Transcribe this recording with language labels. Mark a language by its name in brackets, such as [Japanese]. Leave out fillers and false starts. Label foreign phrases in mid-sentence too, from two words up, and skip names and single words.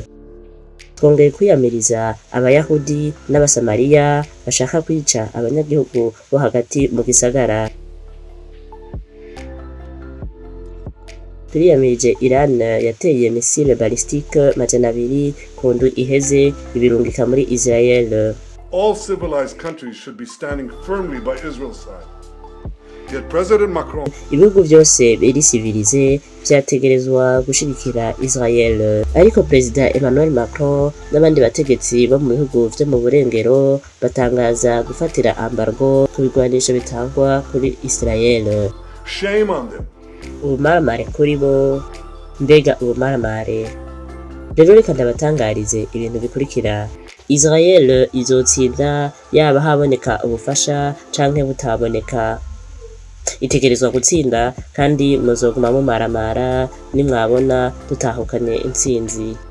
[Rundi] Twongeye kwiyamiriza abayahudi n'abasamariya bashaka kwica abanyagihugu bo hagati mu gisagara. Turiyamirije Iran yateye [French] misile balistique [Rundi] 200 ku ndwi iheze ibirungika muri Israel. [English] all civilized countries should be standing firmly by Israel's side. Yet President Macron [Rundi] ibihugu byose biri civilize vyategerezwa gushigikira Israel, ariko Perezida Emmanuel Macron n'abandi bategetsi bo mu bihugu vyo mu burengero batangaza gufatira embargo ku bigwanisho bitangwa kuri Israel. [English] shame on them. [Rundi] Ubumaramare kuri bo, mbega ubumaramare. Rero reka ndabatangarize ibintu bikurikira. Israel izotsinda yaba haboneka ubufasha canke butaboneka. Itegerezwa gutsinda kandi muzoguma mumaramara nimwabona dutahukanye intsinzi.